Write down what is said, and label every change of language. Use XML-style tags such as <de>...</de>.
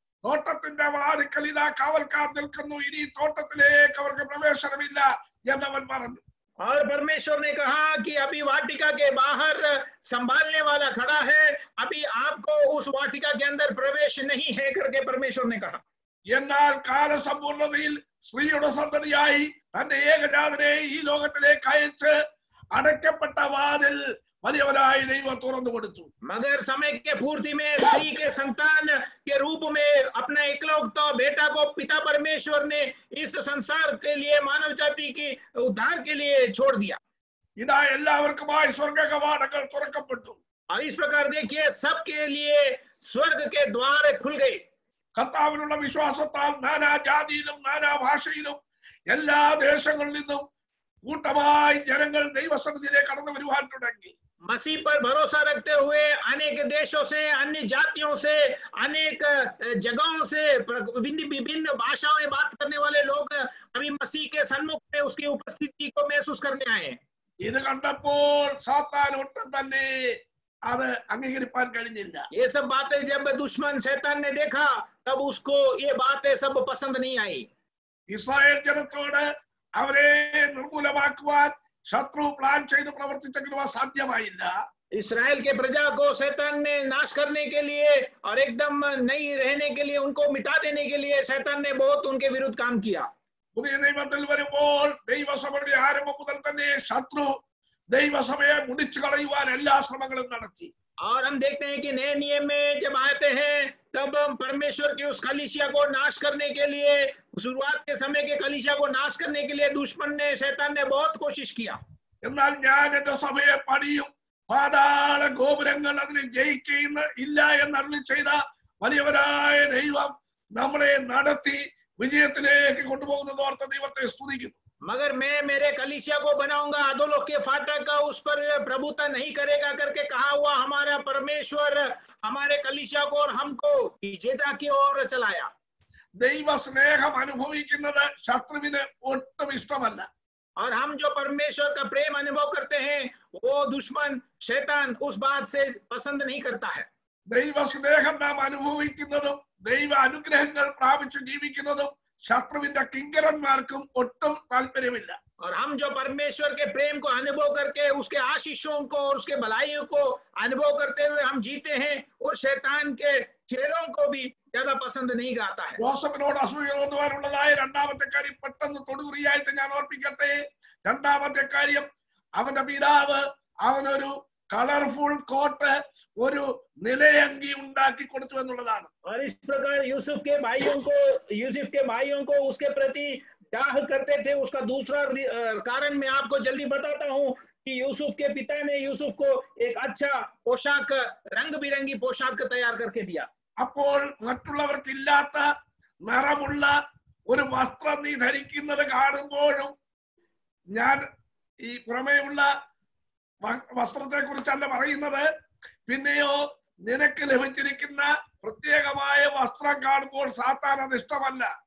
<ml>തോട്ടത്തിന്റെ വാതിൽക്കൽ ഇതാ കാവൽക്കാർ നിൽക്കുന്നു, ഇനി തോട്ടത്തിലേക്ക് അവർക്ക് പ്രവേശനമില്ല എന്നവൻ പറഞ്ഞു.</ml> <hi>और परमेश्वर ने कहा कि अभी वाटिका के बाहर संभालने वाला खड़ा है, अभी आपको उस वाटिका के अंदर प्रवेश नहीं है करके परमेश्वर ने कहा.</hi> <ml>എന്നാൽ കാലസമ്പൂർണതയിൽ സ്ത്രീയുടെ സന്തതിയായി തന്റെ ഏകജാതനെ ഈ ലോകത്തിലേക്ക് അയച്ച് അടയ്ക്കപ്പെട്ട വാതിൽ വലിയവനായ ദൈവം തുറന്നു കൊടുത്തു.</ml> <hi>मगर समय के पूर्ति में स्त्री के संतान के रूप में अपना एकलौता बेटा को पिता परमेश्वर ने इस संसार के लिए मानव जाति की उद्धार के लिए छोड़ दिया.</hi> <ml>ഇതാ എല്ലാവർക്കുമായി സ്വർഗ കവാടങ്ങൾ തുറക്കപ്പെട്ടു.</ml> <hi>और इस प्रकार देखिए सबके लिए स्वर्ग के द्वार खुल गए.</hi> <ml>കർത്താവിനുള്ള വിശ്വാസത്താൽ നാനാ ജാതിയിലും നാനാ ഭാഷയിലും എല്ലാ ദേശങ്ങളിൽ നിന്നും കൂട്ടമായി ജനങ്ങൾ ദൈവസന്നിധിയിലേക്ക് കടന്നു വരുവാൻ തുടങ്ങി.</ml> <hi>मसीह पर भरोसा रखते हुए अनेक देशों से, अन्य जातियों से, अनेक जगहों से, विभिन्न भाषाओं में बात करने वाले लोग अभी मसीह के सन्मुख में उसकी उपस्थिति को महसूस करने आए.</hi> <ml>ഇത് കണ്ടപ്പോൾ സാത്താൻ ഒട്ടും തന്നെ അത് അംഗീകരിക്കാൻ കഴിഞ്ഞില്ല.</ml> <hi>ये सब बातें जब दुश्मन शैतान ने देखा तब उसको ये बातें सब पसंद नहीं आई.</hi> <ml>ഇസ്രായേൽ ജനത്തോട് അവരെ നിർമൂലമാക്കുവാൻ ശത്രു പ്ലാൻ ചെയ്ത് പ്രവർത്തിച്ചെങ്കിലും അസാധ്യമായില്ല.</ml> <hi>इस्राएल के प्रजा को शैतान ने नाश करने के लिए और एकदम नहीं रहने के लिए, उनको मिटा देने के लिए शैतान ने बहुत उनके विरुद्ध काम किया.</hi> <ml>പുതിയ നിയമത്തിൽ വരുമ്പോൾ ദൈവസഭയുടെ ആരംഭം മുതൽ തന്നെ ശത്രു ദൈവസഭയെ മുടിച്ചു കളയുവാൻ എല്ലാ ശ്രമങ്ങളും നടത്തി.</ml> <hi>और हम देखते हैं कि नए नियम में जब आते हैं तब परमेश्वर की उस कलीसिया को नाश करने के लिए, शुरुआत के समय के कलीसिया को नाश करने के लिए दुश्मन ने, शैतान ने बहुत कोशिश किया.</hi> <ml>എന്നാൽ ഞാൻ എന്റെ സഭയെ പണിയും, പാതാള ഗോപുരങ്ങൾ അതിനെ ജയിക്കുന്ന ഇല്ല എന്നരുളി ചെയ്ത വലിയവരായ ദൈവം നമ്മളെ നടത്തി വിജയത്തിലേക്ക് കൊണ്ടുപോകുന്നത് ഓർത്ത് ദൈവത്തെ സ്തുതിക്കുന്നു.</ml> <hi>मगर मैं मेरे कलीसिया को बनाऊंगा, अधोलोक के फाटक का उस पर प्रभुता नहीं करेगा करके कहा हुआ हमारा परमेश्वर हमारे कलीसिया को और हमको विजेता की ओर चलाया.</hi> <ml>ദൈവ സ്നേഹം അനുഭവിക്കുന്നത് ശത്രുവിന് ഒട്ടും ഇഷ്ടമല്ല.</ml> <hi>और हम जो परमेश्वर का प्रेम अनुभव करते हैं वो दुश्मन शैतान उस बात से पसंद नहीं करता है.</hi> <ml>ദൈവ സ്നേഹം നാം അനുഭവിക്കുന്നതും ദൈവ അനുഗ്രഹങ്ങൾ പ്രാപിച്ചു ജീവിക്കുന്നതും ശത്രുവിന്റെ കിങ്കരന്മാർക്കും ഒട്ടും താല്പര്യമില്ല.</ml> <hi>और हम जो परमेश्वर के प्रेम को अनुभव करके उसके आशीषों को और उसके भलाइयों को अनुभव करते हुए हम जीते हैं, और शैतान के चेलों को भी ज्यादा पसंद नहीं आता है.</hi> <ml>ജോസഫിനോട് അസൂയ തോന്നുവാനുള്ളതായ രണ്ടാമത്തെ കാര്യം പെട്ടെന്ന് തൊടുകുറിയായിട്ട് ഞാൻ ഓർപ്പിക്കട്ടെ. രണ്ടാമത്തെ കാര്യം, അവന്റെ പിതാവ് അവനൊരു കളർഫുൾ കോട്ട്, ഒരു നിലയങ്കി ഉണ്ടാക്കി കൊടുത്തു എന്നുള്ളതാണ്.</ml> <hi>और इस प्रकार यूसुफ के भाइयों को उसके प्रति डाह करते थे. उसका दूसरा कारण मैं आपको जल्दी बताता हूँ कि यूसुफ के पिता ने यूसुफ को एक अच्छा पोशाक, रंग बिरंगी पोशाक तैयार करके दिया.</hi> <ml>അപ്പോൾ മറ്റുള്ളവർക്കില്ലാത്ത നിറമുള്ള ഒരു വസ്ത്രം നീ ധരിക്കുന്നത് കാണുമ്പോഴും ഞാൻ ഈ പുറമേയുള്ള വസ്ത്രത്തെ കുറിച്ചല്ല പറയുന്നത്, പിന്നെയോ നിനക്ക് ലഭിച്ചിരിക്കുന്ന പ്രത്യേകമായ വസ്ത്രം കാണുമ്പോൾ സാത്താൻ അത് ഇഷ്ടമല്ല.</ml>